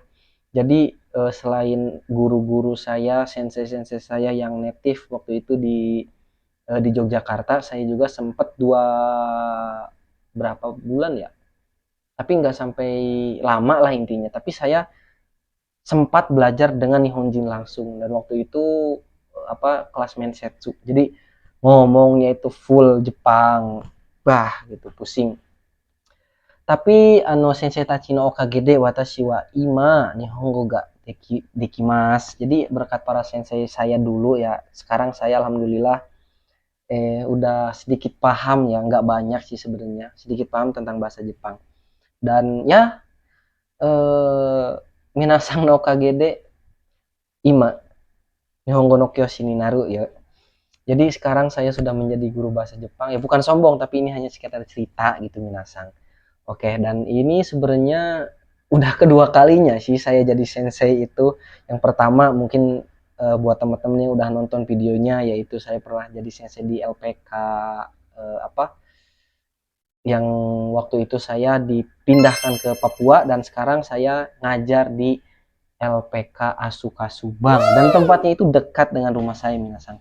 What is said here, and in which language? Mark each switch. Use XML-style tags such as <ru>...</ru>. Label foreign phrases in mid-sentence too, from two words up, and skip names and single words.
<id>Jadi selain guru-guru saya, sensei-sensei saya yang native waktu itu di Yogyakarta, saya juga sempat berapa bulan ya, tapi nggak sampai lama lah intinya, tapi saya sempat belajar dengan Nihonjin langsung, dan waktu itu kelas Mensetsu, jadi ngomongnya itu full Jepang, bah gitu pusing.</id> <ja>Tapi 先生たちのおかげで私は今日本語ができます.</ja> <id>Jadi berkat para sensei saya dulu ya, sekarang saya alhamdulillah udah sedikit paham ya, nggak banyak sih sebenarnya, sedikit paham tentang bahasa Jepang. Dan ya</id> <ja>皆さんのおかげで今日本語の教師になる ya.</ja> <id>Jadi sekarang saya sudah menjadi guru bahasa Jepang. Ya bukan sombong, tapi ini hanya sekedar cerita gitu minasang. Oke, dan ini sebenarnya udah kedua kalinya sih saya jadi sensei itu. Yang pertama mungkin buat teman-teman yang udah nonton videonya, yaitu saya pernah jadi sensei di LPK yang waktu itu saya dipindahkan ke Papua, dan sekarang saya ngajar di LPK Asuka Subang, dan tempatnya itu dekat dengan rumah saya minasang.</id>